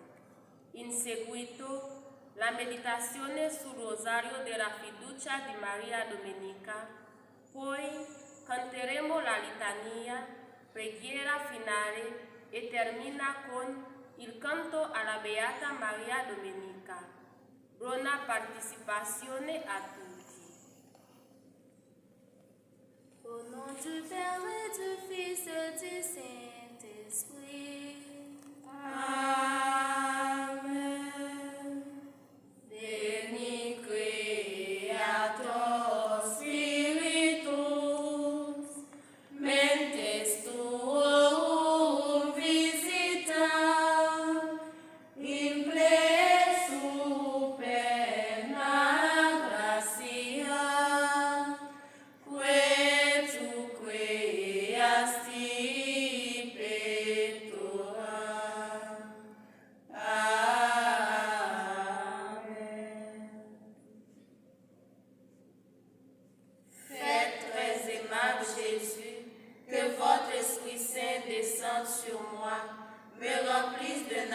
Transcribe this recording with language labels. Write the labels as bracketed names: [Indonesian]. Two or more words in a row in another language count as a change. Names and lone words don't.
[Italian] In seguito, la meditazione sul rosario della fiducia di Maria Domenica, poi canteremo la litania, preghiera finale e termina con il canto alla Beata Maria Domenica. Buona partecipazione a tutti. [French] Au nom du Père et du Fils et du Saint-Esprit. Amen. [Latin] Veni Creator Spiritus, mentes tuorum visita, in plena superna gratia, que tu creasti pectora. Amen. [French] Faites très aimable Jésus, que votre Esprit Saint descende sur moi, me remplisse d'un